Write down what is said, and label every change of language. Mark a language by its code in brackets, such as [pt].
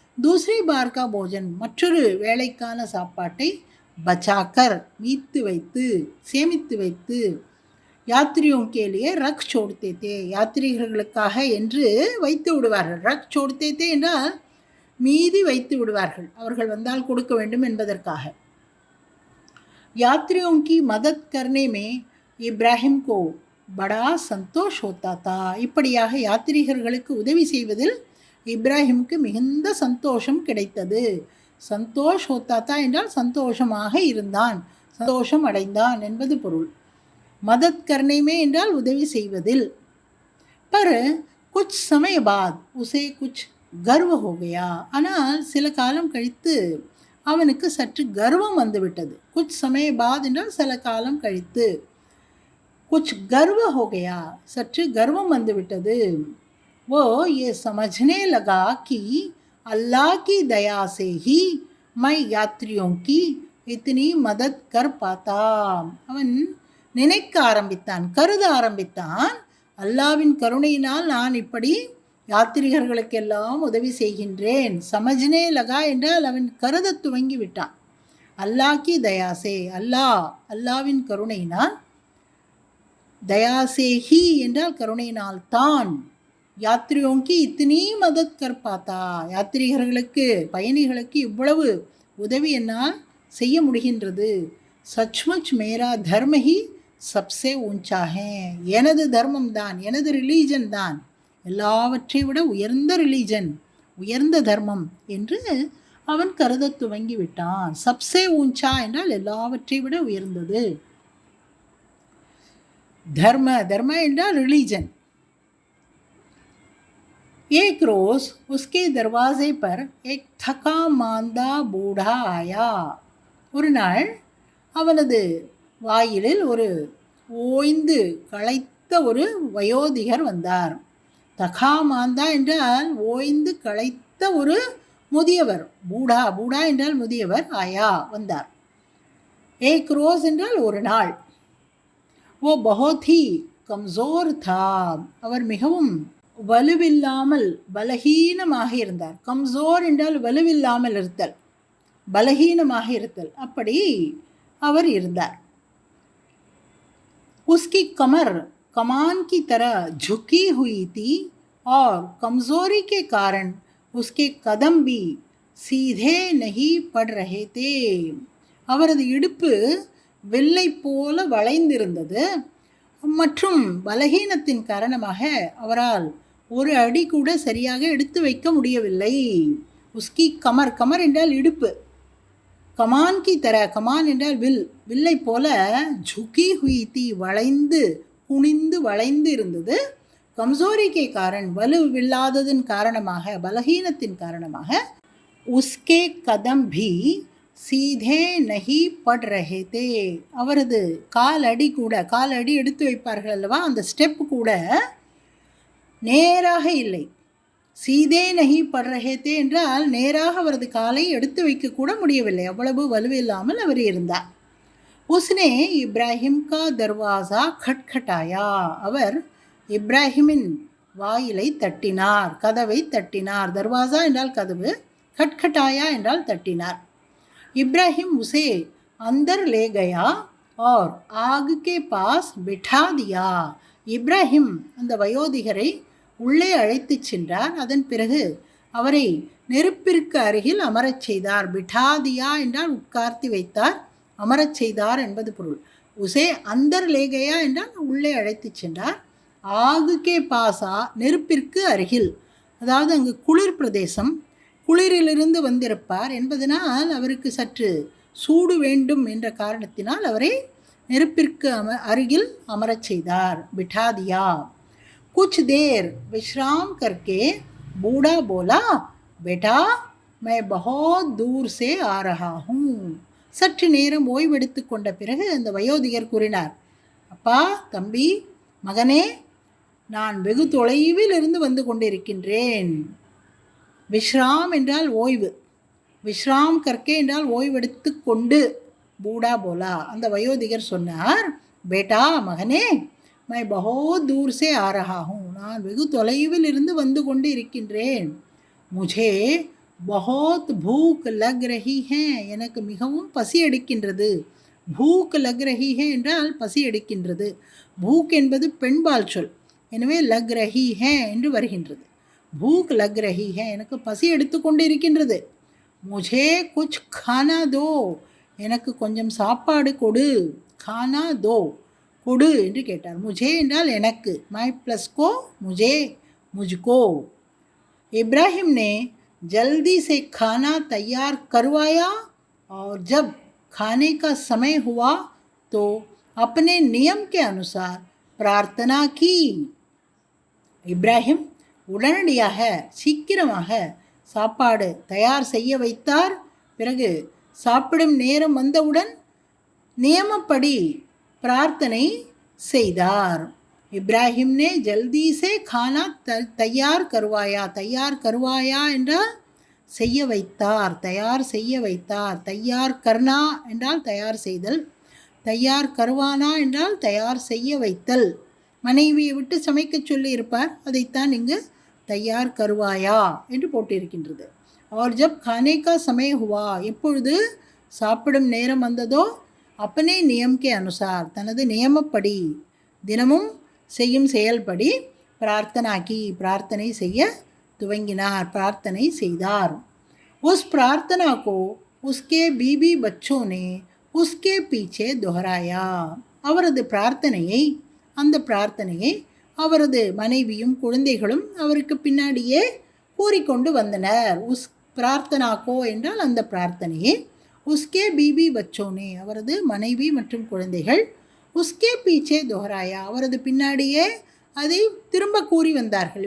[hi] தூசரி பார் கா போஜன் [ta] மற்றொரு வேளைக்கான சாப்பாட்டை பச்சாக்கர் மீத்து வைத்து, சேமித்து வைத்து, [hi] யாத்ரியோं के लिए रख छोड़ते थे [ta] யாத்ரீகர்களுக்காக என்று வைத்து விடுவார்கள். [hi] ரக் छोड़ते थे [ta] என்றால் மீதி வைத்து விடுவார்கள், அவர்கள் வந்தால் கொடுக்க வேண்டும் என்பதற்காக. [hi] यात्रियों की मदद करने में इब्राहिम को बड़ा संतोष होता था. [ta] இப்படியாக யாத்ரீகர்களுக்கு உதவி செய்வதில் இப்ராஹிமுக்கு மிகுந்த சந்தோஷம் கிடைத்தது. [hi] சந்தோஷ் ஹோத்தாத்தா [ta] என்றால் சந்தோஷமாக இருந்தான், சந்தோஷம் அடைந்தான் என்பது பொருள். [hi] மதத் கர்னே மே [ta] என்றால் உதவி செய்வதில். [hi] பர் குச் சமய பாத் உசே குச் கர்வ ஹோ கயா. [ta] ஆனால் சில காலம் கழித்து அவனுக்கு சற்று கர்வம் வந்துவிட்டது. [hi] குச் சமய பாத் [ta] என்றால் சில காலம் கழித்து. [hi] குச் கர்வ ஹோ கயா [ta] சற்று கர்வம் வந்துவிட்டது. [hi] वो ये समझने लगा कि अल्लाह की दया से ही मैं यात्रियों की इतनी मदद कर पाता. [ta] அவன் நினைக்க ஆரம்பித்தான், கருத ஆரம்பித்தான், அல்லாவின் கருணையினால் நான் இப்படி யாத்ரீகர்களுக்கெல்லாம் உதவி செய்கின்றேன். [hi] சமஜ்னே லகா [ta] என்றால் அவன் கருத துவங்கி விட்டான். [hi] அல்லாஹ் கி தயாசே, [ta] அல்லாவின் கருணையினால், [hi] தயாசே ஹி [ta] என்றால் கருணையினால் தான், [hi] யாத்ரியோங்கி இத்தனி மதத் கர் பாத்தா [ta] யாத்ரீகர்களுக்கு, பயணிகளுக்கு இவ்வளவு உதவி என்னால் செய்ய முடிகின்றது. [hi] சச்முச் மேரா தர்ம ஹி சப்சே ஊஞ்சா ஹே. [ta] எனது தர்மம் தான், எனது ரிலீஜன் தான் எல்லாவற்றை விட உயர்ந்த ரிலீஜன், உயர்ந்த தர்மம் என்று அவன் கருத துவங்கி விட்டான். [hi] சப்சே ஊஞ்சா [ta] என்றால் எல்லாவற்றை விட உயர்ந்தது. தர்ம என்றால் ரிலீஜன். [hi] एक रोज उसके दरवाजे पर एक थका मांदा बूढ़ा आया. [ta] ஒரு நாள் அவனது வாயிலில் ஒரு ஓய்ந்து களைத்த ஒரு வயோதிகர் வந்தார். [hi] தகா மாந்தா [ta] என்றால் ஓய்ந்து களைத்த ஒரு முதியவர், பூடா, பூடா என்றால் முதியவர், ஆயா வந்தார். [hi] ஏக் ரோஸ் [ta] என்றால் ஒரு நாள். [hi] ஓ பஹோத் கம்சோர் தா, [ta] அவர் மிகவும் வலுவில்லாமல் பலகீனமாக இருந்தார். கம்சோர் என்றால் வலுவில்லாமல் இருத்தல், பலகீனமாக இருத்தல், அப்படி அவர் இருந்தார். [hi] उसकी कमर कमान की तरह झुकी हुई थी और कमजोरी के कारण उसके कदम भी सीधे नहीं पड़ रहे थे. [ta] அவரது இடுப்பு வெள்ளை போல வளைந்திருந்தது மற்றும் பலகீனத்தின் காரணமாக அவரால் ஒரு அடி கூட சரியாக எடுத்து வைக்க முடியவில்லை. [hi] உஸ்கி கமர், [ta] கமர் என்றால் இடுப்பு, [hi] கமான் கி தர, [ta] கமான் என்றால் வில், வில்லை போல, [hi] ஜுகி ஹுயி தி [ta] வளைந்து குனிந்து வளைந்து இருந்தது. [hi] கம்சோரிக்கே காரண் [ta] வலுவில்லாததன் காரணமாக, பலகீனத்தின் காரணமாக, [hi] உஸ்கே கதம் பி சீதே நஹி பட் ரஹே தே, [ta] அவரது காலடி கூட, காலடி எடுத்து வைப்பார்கள் அல்லவா, அந்த ஸ்டெப் கூட நேராக இல்லை. [hi] சீதே நஹி பட் ரஹே தே [ta] என்றால் நேராக அவரது காலை எடுத்து வைக்கக்கூட முடியவில்லை, அவ்வளவு வலுவில்லாமல் அவர் இருந்தார். [hi] உஸ்னே இப்ராஹிம் கா தர்வாசா கட்கட்டாயா, [ta] அவர் இப்ராஹிமின் வாயிலை தட்டினார், கதவை தட்டினார். தர்வாசா என்றால் கதவு, खटखटाया என்றால் தட்டினார். [hi] इब्राहिम उसे अंदर ले गया और आग के पास बिठा दिया. [ta] இப்ராஹிம் அந்த வயோதிகரை உள்ளே அழைத்து சென்றார். அதன் பிறகு அவரை நெருப்பிற்கு அருகில் அமரச் செய்தார். பிட்டாதியா என்றால் உட்கார்த்தி வைத்தார், அமரச் செய்தார் என்பது பொருள். [hi] உசே அந்தர் லேகையா [ta] என்றால் உள்ளே அழைத்து சென்றார். [hi] ஆகுக்கே பாசா [ta] நெருப்பிற்கு அருகில், அதாவது அங்கு குளிர் பிரதேசம், குளிரிலிருந்து வந்திருப்பார் என்பதனால் அவருக்கு சற்று சூடு வேண்டும் என்ற காரணத்தினால் அவரை நெருப்பிற்கு அருகில் அமரச் செய்தார். [hi] பிட்டாதியா. कुछ देर विश्राम करके बूढ़ा बोला, बेटा मैं बहुत दूर से आ रहा हूँ. [ta] சற்று நேரம் ஓய்வெடுத்து கொண்ட பிறகு அந்த வயோதிகர் கூறினார், அப்பா, தம்பி, மகனே, நான் வெகு தொலைவில் இருந்து வந்து கொண்டிருக்கின்றேன். விஸ்ராம் என்றால் ஓய்வு, [hi] விஸ்ராம் கற்கே [ta] என்றால் ஓய்வெடுத்து கொண்டு. [hi] பூடா போலா, [ta] அந்த வயோதிகர் சொன்னார், பேட்டா, மகனே, [hi] मैं बहुत दूर से आ रहा हूँ, [ta] நான் வெகு தொலைவில் இருந்து வந்து கொண்டு இருக்கின்றேன். [hi] मुझे बहुत भूख लग रही है, [ta] எனக்கு மிகவும் பசி எடுக்கின்றது. [hi] भूख लग रही है [ta] என்றால் பசி எடுக்கின்றது. भूख என்பது பெண்பால் சொல், எனவே [hi] लग रही है [ta] என்று வருகின்றது. [hi] भूख लग रही है, [ta] எனக்கு பசி எடுத்து கொண்டு இருக்கின்றது. [hi] मुझे कुछ खाना दो, [ta] எனக்கு கொஞ்சம் சாப்பாடு கொடு. [hi] खाना दो, [ta] கொடு என்று கேட்டார். முஜே என்றால் எனக்கு, மை प्लस को मुझे, मुझको. [hi] इब्राहिम ने जल्दी से खाना तैयार करवाया और जब खाने का समय हुआ तो अपने नियम के अनुसार प्रार्थना की. [ta] இப்ராஹிம் உடனடியாக சீக்கிரமாக சாப்பாடு தயார் செய்ய வைத்தார். பிறகு சாப்பிடும் நேரம் வந்தவுடன் நியமப்படி பிரார்த்தனை செய்தார். இப்ராஹிம் நே [hi] ஜல்தி சே கானா தயார் கருவாயா. [ta] தயார் கருவாயா என்றால் செய்ய வைத்தார், தயார் செய்ய வைத்தார். தயார் கர்னா என்றால் தயார் செய்தல், தயார் கருவானா என்றால் தயார் செய்ய வைத்தல். மனைவியை விட்டு சமைக்க சொல்லி இருப்பார், அதைத்தான் இங்கு தயார் கருவாயா என்று போட்டிருக்கின்றது. [hi] और जब खाने का समय हुआ, [ta] எப்பொழுது சாப்பிடும் நேரம் வந்ததோ, [hi] अपने नियम के अनुसार, [ta] தனது நியமப்படி, தினமும் செய்யும் செயல்படி [hi] பிரார்த்தனா கி, [ta] பிரார்த்தனை செய்ய துவங்கினார், பிரார்த்தனை செய்தார். [hi] उस प्रार्थना को उसके बीबी बच्चों ने उसके पीछे दोहराया. [ta] அவரது பிரார்த்தனையை, அந்த பிரார்த்தனையை அவரது மனைவியும் குழந்தைகளும் அவருக்கு பின்னாடியே கூறிக்கொண்டு வந்தனர். [hi] உஸ் பிரார்த்தனா கோ [ta] என்றால் அந்த பிரார்த்தனையை, [hi] உஸ்கே பீபி பச்சோனே [ta] அவரது மனைவி மற்றும் குழந்தைகள், [hi] உஸ்கே பீச்சே दोहराया [ta] அவரது பின்னாடியே அதை திரும்ப கூறி வந்தார்கள்.